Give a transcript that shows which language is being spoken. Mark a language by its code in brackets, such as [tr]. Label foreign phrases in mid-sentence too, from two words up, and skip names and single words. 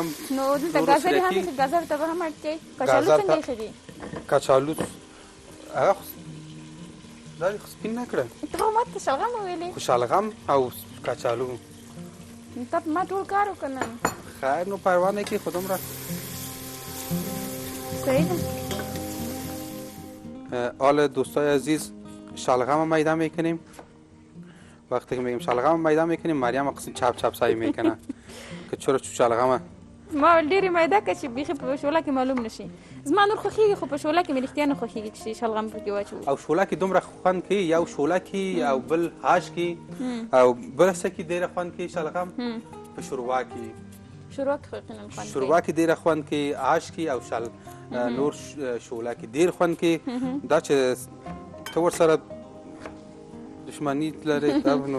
[ps] نو دلته ګازرې هم ایښي ګازر ته به هم اړتیا وي کچالو څنګه ایښي دي کچالو هغه دا دې خو سپین نه کړه ته خو ما ته شلغم وویلې خو شلغم او کچالو ته ما ټول کار وکړ نن خیر نو پروا نه کړي خو دومره صحیح ده [fa] حالا دوستای عزیز شلغم میده میکنیم وقتی که میگیم شلغم میده میکنیم مریم قسم چپ چپ سعی میکنه که چرا شلغم [ps] ما ډېرې میده که چې بیخي په شوله کې معلوم نشي زما نور خوښېږي خو په شوله کې مې رښتیا نه خوښېږي چې شلغم پکې واچوو او شوله کې دومره خوند کوي یو شوله کې او بل هاش کې او بل څه کې ډېره خوند کوي شلغم په شوروا کې شوروا کې خو یقینا خوند کوي شوروا کې ډېره خوند کوي هاش کې او نور شوله کې ډېر خوند کوي دا چې ته ورسره دشمنی لري نو